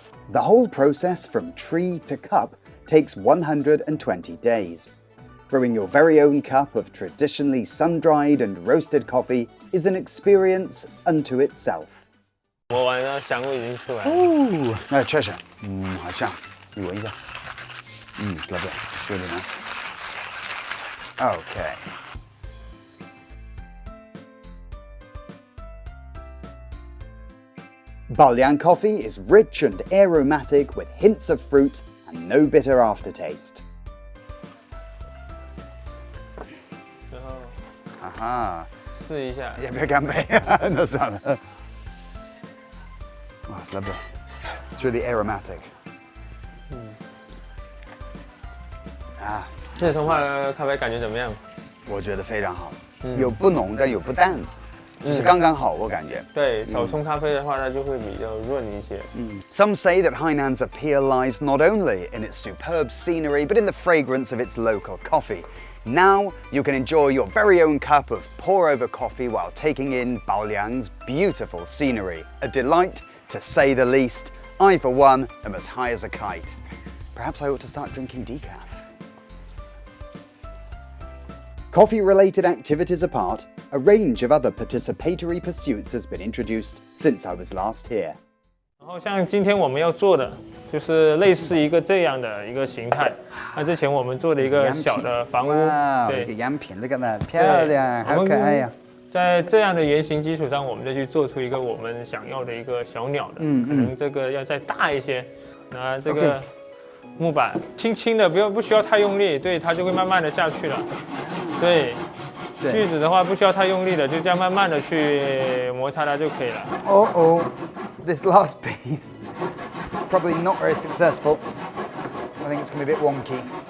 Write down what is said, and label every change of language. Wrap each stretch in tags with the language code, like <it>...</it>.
<en>The whole process from tree to cup takes 120 days. Brewing your very own cup of traditionally sun-dried and roasted coffee is an experience unto itself.</en> <zh>磨完了，香味已经出来了。哦，那确实，好香，你闻一下。</zh> <en>It's lovely. It's really nice. Okay. Baoliang coffee is rich and aromatic with hints of fruit and no bitter aftertaste.</en> <zh>然后哈哈，试一下。要不要干杯？那算了。</zh> <en>Oh, it's lovely. It's really aromatic.</en> <zh>这冲泡的咖啡感觉怎么样？我觉得非常好，有不浓但有不淡，就是刚刚好，我感觉。对，手冲咖啡的话，它就会比较润一些。</zh> <en>Some say that Hainan's appeal lies not only in its superb scenery, but in the fragrance of its local coffee. Now you can enjoy your very own cup of pour-over coffee while taking in Baoliang's beautiful scenery. A delight, to say the least. I, for one, am as high as a kite. Perhaps I ought to start drinking decaf. Coffee-related activities apart, a range of other participatory pursuits has been introduced since I was last here.</en> <zh>然后像今天我们要做的，就是类似一个这样的一个形态。那之前我们做的一个小的房屋，对，一个样品，这个呢漂亮，好可爱呀。在这样的原型基础上，我们再去做出一个我们想要的一个小鸟的，可能这个要再大一些。拿这个木板轻轻的，不需要太用力，对，它就会慢慢的下去了。对，锯子的话不需要太用力的，就这样慢慢的去摩擦它就可以了。</zh> <en>Oh, this last piece probably not very successful. I think it's going to be a bit wonky.</en>